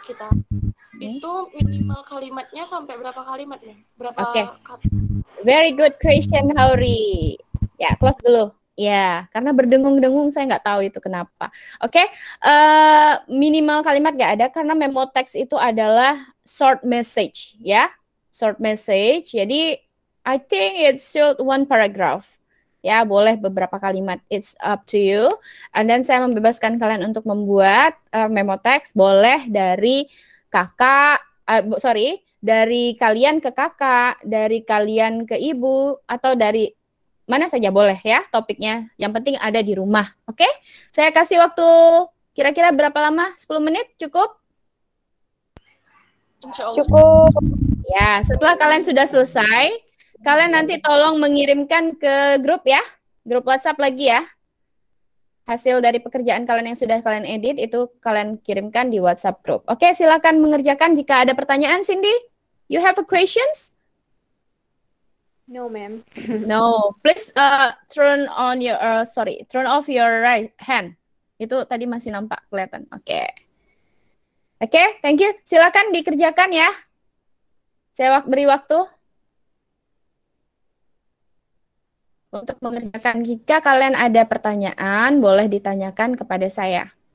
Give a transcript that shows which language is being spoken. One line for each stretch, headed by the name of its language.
Indonesian: kita. Itu minimal kalimatnya sampai berapa kalimat, Mem? Berapa Oke. kata?
English: Very good question, Hauri.
Indonesian: Ya,
English: close dulu.
Indonesian: Ya, karena berdengung-dengung saya nggak tahu itu kenapa. Oke, minimal kalimat nggak ada karena memo teks itu adalah short message, ya.
English: Short message,
Indonesian: jadi
English: I think it's short one paragraph.
Indonesian: Ya, boleh beberapa kalimat.
English: It's up to you. And then
Indonesian: saya membebaskan kalian untuk membuat memo teks, boleh dari kakak, dari kalian ke kakak, dari kalian ke ibu, atau dari mana saja boleh ya topiknya. Yang penting ada di rumah. Oke? Saya kasih waktu kira-kira berapa lama? 10 menit cukup? Insya Allah. Cukup. Ya, setelah kalian sudah selesai, kalian nanti tolong mengirimkan ke grup ya. Grup WhatsApp lagi ya. Hasil dari pekerjaan kalian yang sudah kalian edit itu kalian kirimkan di WhatsApp group. Oke, silakan mengerjakan jika ada pertanyaan, Cindy.
English: You have a questions? No, ma'am. No. Please turn off your right hand.
Indonesian: Itu tadi masih nampak kelihatan. Oke. Oke,
English: thank you.
Indonesian: Silakan dikerjakan ya. Saya beri waktu untuk mengerjakan. Jika kalian ada pertanyaan, boleh ditanyakan kepada saya.